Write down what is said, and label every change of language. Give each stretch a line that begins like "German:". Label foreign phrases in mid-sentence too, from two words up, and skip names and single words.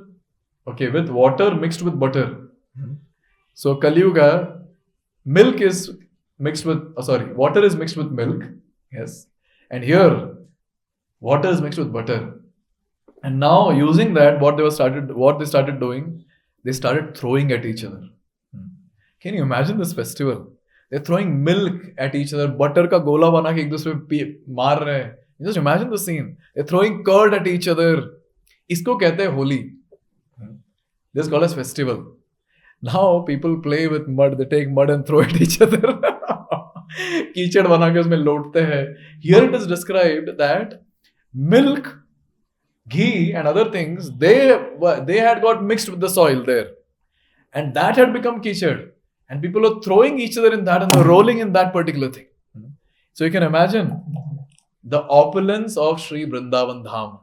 English: Okay, with water mixed with butter. So Kali Yuga, milk is mixed with, water is mixed with milk. Yes. And here, water is mixed with butter. And now using that, what they started doing, they started throwing at each other. Can you imagine this festival? They're throwing milk at each other,
Hindi: बटर का गोला बना के एक दूसरे पे मार रहे हैं.
English: Just imagine the scene. They're throwing curd at each other.
Hindi: इसको कहते है होली.
English: This is called as festival. Now people play with mud. They take mud and throw at each other.
Hindi: कीचड़ बना के उसमें लोटते है.
English: Here it is described that milk, ghee and other things, they had got mixed with the soil there. And that had become kichad. And people are throwing each other in that and rolling in that particular thing. So you can imagine the opulence of Sri Vrindavan Dham.